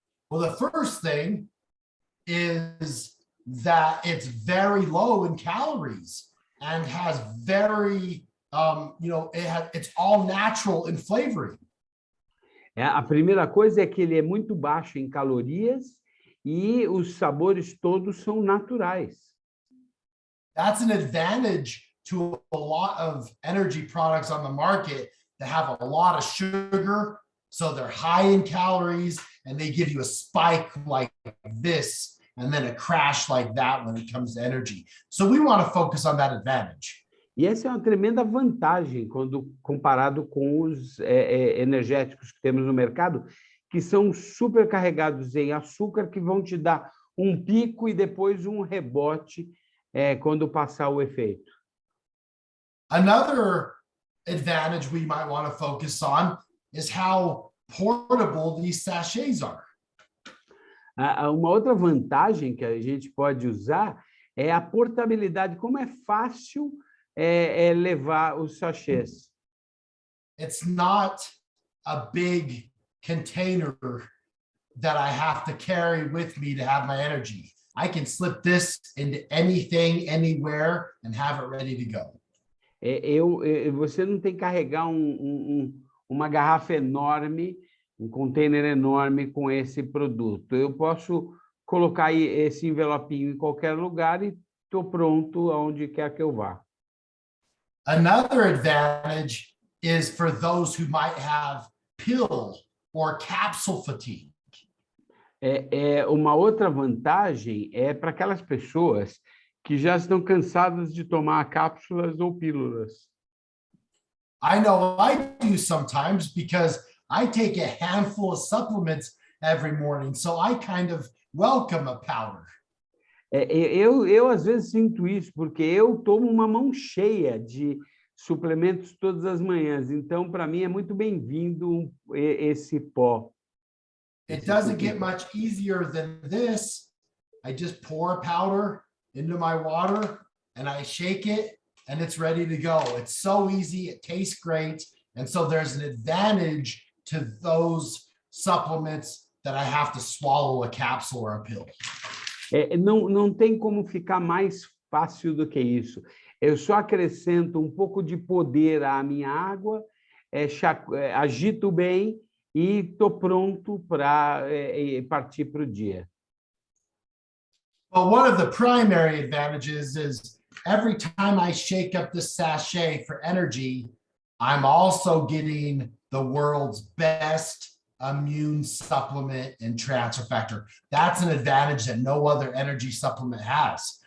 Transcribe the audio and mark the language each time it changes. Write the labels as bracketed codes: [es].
[en] Well, the first thing is that it's very low in calories and has very, it's all natural in flavoring. [pt] A primeira coisa é que ele é muito baixo em calorias e os sabores todos são naturais. [en] That's an advantage to a lot of energy products on the market that have a lot of sugar, so they're high in calories, and they give you a spike like this, and then a crash like that when it comes to energy. So we want to focus on that advantage. [pt] E essa é uma tremenda vantagem quando comparado com os energéticos que temos no mercado, que são super carregados em açúcar, que vão te dar um pico e depois um rebote quando passar o efeito. [en] Another advantage we might want to focus on is how portable these sachets are. [pt] Uma outra vantagem que a gente pode usar é a portabilidade, como é fácil levar os sachês. [en] It's not a big container that I have to carry with me to have my energy. I can slip this into anything, anywhere, and have it ready to go. [pt] Você não tem que carregar uma garrafa enorme, um container enorme com esse produto. Eu posso colocar aí esse envelopinho em qualquer lugar e estou pronto aonde quer que eu vá. [en] Another advantage is for those who might have pill or capsule fatigue. [pt] Uma outra vantagem é para aquelas pessoas que já estão cansadas de tomar cápsulas ou pílulas. [en] I know I do sometimes because I take a handful of supplements every morning, so I kind of welcome a powder. [pt] Eu às vezes sinto isso, porque eu tomo uma mão cheia de suplementos todas as manhãs, então para mim é muito bem-vindo esse pó. [en] It doesn't get much easier than this. I just pour a powder into my water and I shake it and it's ready to go. It's so easy, it tastes great, and so there's an advantage to those supplements that I have to swallow a capsule or a pill. [pt] Não tem como ficar mais fácil do que isso. Eu só acrescento um pouco de poder à minha água, agito bem e estou pronto para partir para o dia. [en] Well, one of the primary advantages is every time I shake up the sachet for energy, I'm also getting the world's best immune supplement and transfer factor. That's an advantage that no other energy supplement has.